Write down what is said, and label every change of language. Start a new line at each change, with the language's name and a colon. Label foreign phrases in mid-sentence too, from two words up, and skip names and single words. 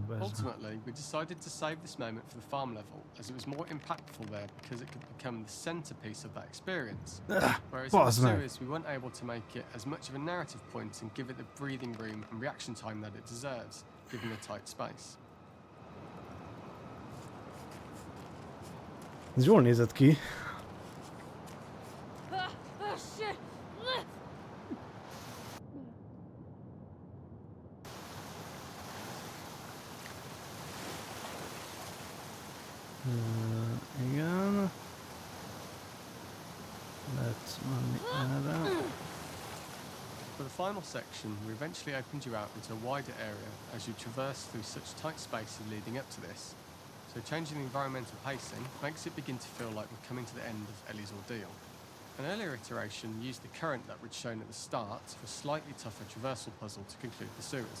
English: Ultimately, we decided to save this moment for the farm level, as it was more impactful there because it could become the centerpiece of that experience. Whereas in the series, we weren't able to make it as much of a narrative point and give it the breathing room and reaction time that it deserves, given the tight space.
Hungarian: Ez jól nézett ki.
English: Shit!
Hungarian: Igen. Lehet menni erre.
English: For the final section, we eventually opened you out into a wider area as you traverse through such tight spaces leading up to this. So changing the environmental pacing makes it begin to feel like we're coming to the end of Ellie's ordeal. An earlier iteration used the current that we'd shown at the start for a slightly tougher traversal puzzle to conclude the sewers.